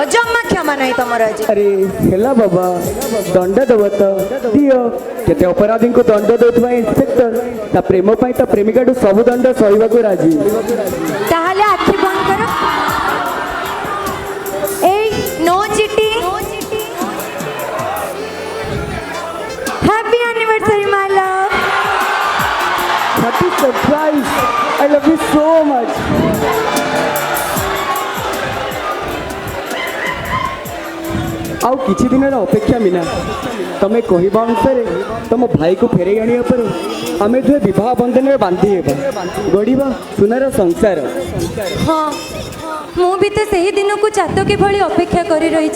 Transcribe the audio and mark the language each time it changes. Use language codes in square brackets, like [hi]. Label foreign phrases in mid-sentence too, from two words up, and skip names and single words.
[or] ଜମା କ୍ଷମା ନାହିଁ ତମର ଆଜି। ଆରେ ହେଲା ବାବା, ଦଣ୍ଡ ଦେବ ତ ଦିଅ। କେତେ ଅପରାଧୀଙ୍କୁ ଦଣ୍ଡ ଦେଉଥିବା ଇନ୍ସପେକ୍ଟର ତା ପ୍ରେମ ପାଇଁ ତା ପ୍ରେମିକାଠୁ ସବୁ ଦଣ୍ଡ ସହିବାକୁ ରାଜି। ତାହେଲେ ଆଖି ବନ୍ଦ କର। ଏଇ [en] no cheating. Happy anniversary, my love. Happy surprise. I love you so much. [or] ଆଉ କିଛି ଦିନର ଅପେକ୍ଷା ମିନା, ତମେ କହିବା ଅନୁସାରେ ତମ ଭାଇକୁ ଫେରାଇ ଆଣିବା ପରେ ଆମେ ଦୁହେଁ ବିବାହ ବନ୍ଧନରେ ବାନ୍ଧି ହେବା, ଗଢ଼ିବା ସୁନାର ସଂସାର। ହଁ, ମୁଁ ବି ତ ସେହି ଦିନକୁ ଚାତକ ଭଳି ଅପେକ୍ଷା କରି ରହିଛି।